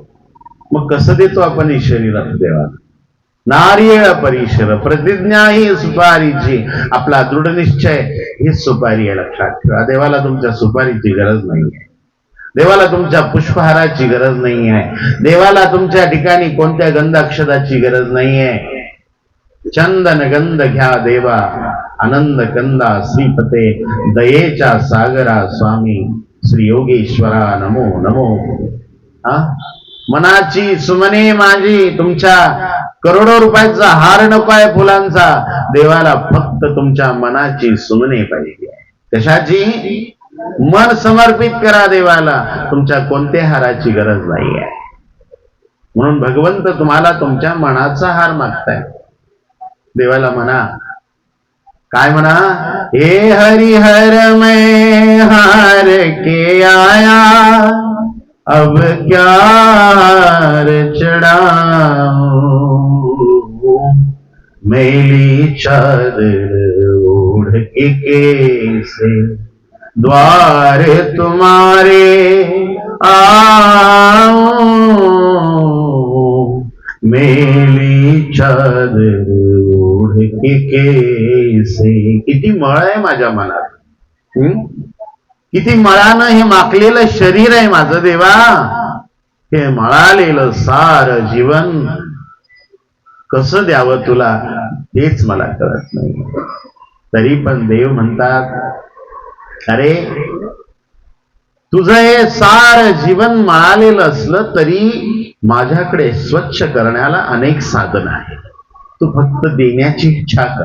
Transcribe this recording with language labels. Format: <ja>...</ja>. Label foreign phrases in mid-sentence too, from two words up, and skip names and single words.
<mr>मग कसं देतो आपण हे शरीर देवाला? नारियळ परिशर प्रतिज्ञा ही सुपारीची, आपला दृढ निश्चय ही सुपारी आहे. लक्षात ठेवा, देवाला तुमच्या सुपारीची गरज नाहीये, देवाला तुमच्या पुष्पहाराची गरज नाही आहे, देवाला तुमच्या ठिकाणी कोणत्या गंधाक्षदाची गरज नाहीये. चंदन गंध घ्या देवा, आनंद कंदा श्रीपते, दयेच्या सागरा स्वामी श्री योगेश्वरा नमो नमो. मनाची सुमने माझी, तुमच्या करोडो रुपयाचा हार नको आहे फुलांचा, देवाला फक्त तुमच्या मनाची सुमने पाहिजे. कशाची? मन समर्पित करा देवाला, तुमच्या कोणत्या हाराची गरज नाही आहे. म्हणून भगवंत तुम्हाला तुमच्या मनाचा हार मागताय. देवाला म्हणा, काय म्हणा?</mr> <hi>हे हरिहर मैं हार के आया, अब क्या हार चढ़ाऊं, मैली चादर ओढ़ के कैसे द्वार तुम्हारे आऊं, मेली चादर ओढ़ के कैसे.</hi> <mr>किती मळ आहे माझ्या मनात, किती मळानं हे माखलेलं शरीर आहे माझं देवा. हे मळालेलं सार जीवन कसं द्यावं तुला, हेच मला कळत नाही. तरी पण देव म्हणतात, अरे तुझं हे सार जीवन मळालेलं असलं तरी माझ्याकडे स्वच्छ करण्याला अनेक साधन आहे, तू फक्त देण्याची इच्छा करा.</mr>